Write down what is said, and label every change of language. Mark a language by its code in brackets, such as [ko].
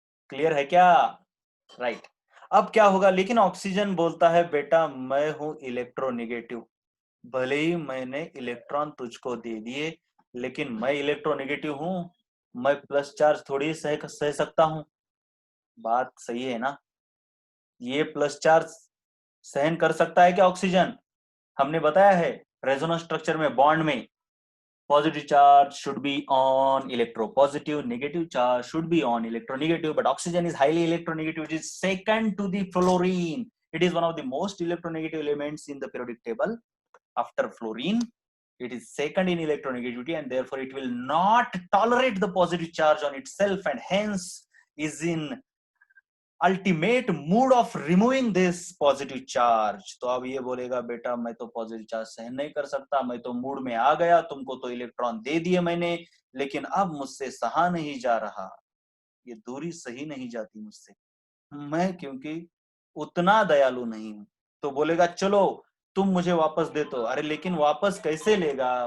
[hi] Clear है क्या? Right. अब क्या होगा, लेकिन ऑक्सीजन बोलता है बेटा मैं हूं इलेक्ट्रोनेगेटिव, भले ही मैंने इलेक्ट्रॉन तुझको दे दिए, लेकिन मैं इलेक्ट्रोनेगेटिव हूं, मैं प्लस चार्ज थोड़ी सह सकता हूं। बात सही है ना? ये प्लस चार्ज सहन कर सकता है क्या ऑक्सीजन? हमने बताया है रेजोनेंस स्ट्रक्चर में, बॉन्ड में [en] positive charge should be on electropositive, negative charge should be on electronegative, but oxygen is highly electronegative, which is second to the fluorine. It is one of the most electronegative elements in the periodic table after fluorine. It is second in electronegativity and therefore it will not tolerate the positive charge on itself and hence is in ultimate mood of removing this positive charge. [hi] तो अब ये बोलेगा बेटा मैं तो positive charge सहन नहीं कर सकता, मैं तो मूड में आ गया, तुमको तो इलेक्ट्रॉन दे दिए मैंने, लेकिन अब मुझसे सहा नहीं जा रहा, ये दूरी सही नहीं जाती मुझसे, मैं क्योंकि उतना दयालु नहीं हूं। तो बोलेगा चलो तुम मुझे वापस दे दो। अरे लेकिन वापस कैसे लेगा?